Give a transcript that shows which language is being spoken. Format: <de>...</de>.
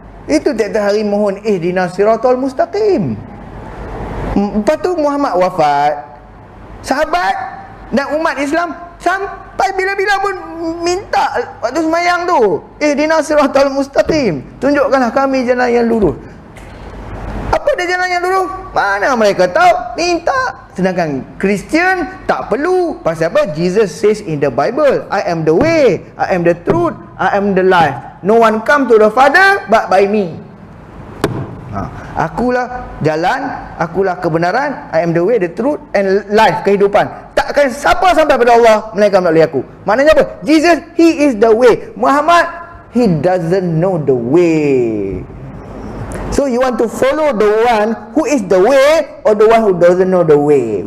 <ms>Itu tiap-tiap hari mohon</ms> <ar>ihdinas siratal mustaqim.</ar> <ms>Lepas tu Muhammad wafat. Sahabat dan umat Islam sampai bila-bila pun minta waktu semayang tu,</ms> <ar>ihdinas siratal mustaqim,</ar> <ms>tunjukkanlah kami jalan yang lurus. Apa dia jalan yang lurus? Mana mereka tahu? Minta. Sedangkan Kristian tak perlu. Pasal apa?</ms> <en>Jesus says in the Bible, I am the way, I am the truth, I am the life. No one come to the Father but by me.</en> <ms>Akulah jalan, akulah kebenaran,</ms> <en>I am the way, the truth and life,</en> <ms>kehidupan. Takkan siapa sampai pada Allah melainkan melalui aku. Maknanya apa?</ms> <en>Jesus, he is the way. Muhammad, he doesn't know the way. So you want to follow the one who is the way or the one who doesn't know the way?</en>